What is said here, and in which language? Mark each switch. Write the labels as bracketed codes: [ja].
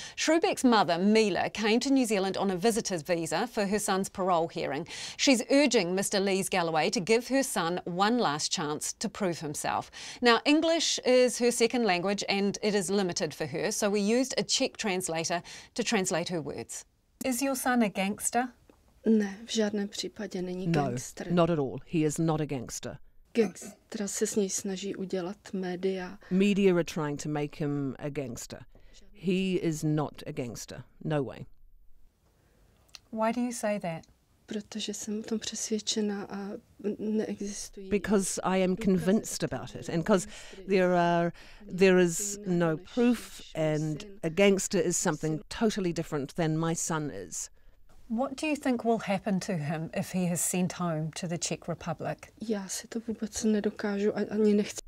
[en] Sroubek's mother, Mila, came to New Zealand on a visitor's visa for her son's parole hearing. She's urging Mr Lees Galloway to give her son one last chance to prove himself. Now, English is her second language and it is limited for her, so we used a Czech translator to translate her words. Is your son a gangster? [cs] Ne, v žádném případě není gangster. [en] No, not at all. He is not a gangster. [cs] Gangstera se s něj snaží udělat média. [en] Media are trying to make him a gangster. He is not a gangster. No way. Why do you say that? [cs] Protože jsem o tom přesvědčena a neexistují. [en] Because I am convinced about it, and because there is no proof, and a gangster is something totally different than my son is. What do you think will happen to him if he is sent home to the Czech Republic? [cs] Já si to vůbec nedokážu ani nechci.